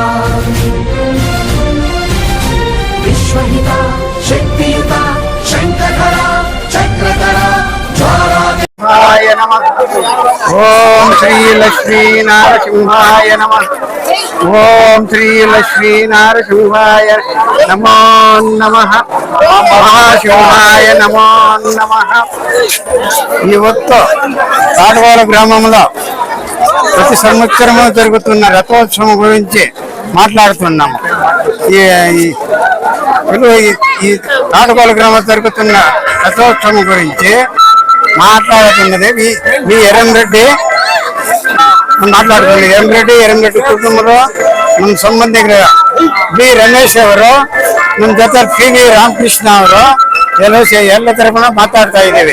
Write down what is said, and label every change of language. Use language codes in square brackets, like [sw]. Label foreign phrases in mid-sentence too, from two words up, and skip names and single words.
[sa] विश्वहिता शक्तियुता शङ्खधरा चक्रधरा ज्वाला नमः। ओम श्री लक्ष्मी नारसिंहाय नमः। ओम श्री लक्ष्मी नारसिंहाय नमो नमः। మహాశివాయ నమో నమః। [te] ಇವತ್ತು కాడవాడ గ్రామంలో ప్రతి సంవత్సరము జరుగుతున్న రథోత్సవం గురించి మాట్లాడుతున్నాము। ఈ కాడవాడ గ్రామంలో జరుగుతున్న రథోత్సవం గురించి మాట్లాడుతున్నది మీ ఎర్రంరెడ్డి మాట్లాడుతుంది। ఎర్రంరెడ్డి కుటుంబంలో [kn] ನಮ್ಮ ಸಂಬಂಧಿಕರ ಬಿ ರಮೇಶ್ ಅವರು, ನಮ್ಮ ಜೊತೆ ವಿ ರಾಮಕೃಷ್ಣ ಅವರು ಎಲ್ಲ ತರಫುನ ಮಾತಾಡ್ತಾ ಇದ್ದೀವಿ।